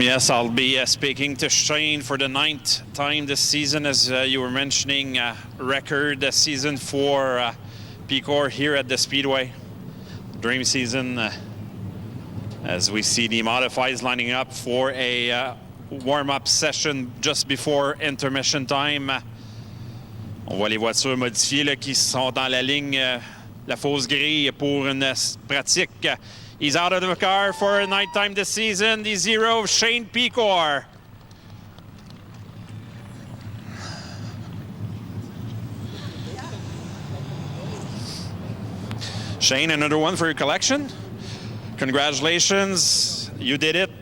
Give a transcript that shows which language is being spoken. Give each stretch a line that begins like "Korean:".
English: Yes, I'll be speaking to Shane for the 9th time this season, as you were mentioning, record season for Picor here at the Speedway. Dream season. As we see the modifieds lining up for a warm-up session just before intermission time.
French: On voit les voitures modifiées là, qui sont dans la ligne, la fausse grille pour une pratique.
English: He's out of the car for a night time this season. The 0 of Shane Picor. Shane, another one for your collection. Congratulations, you did it.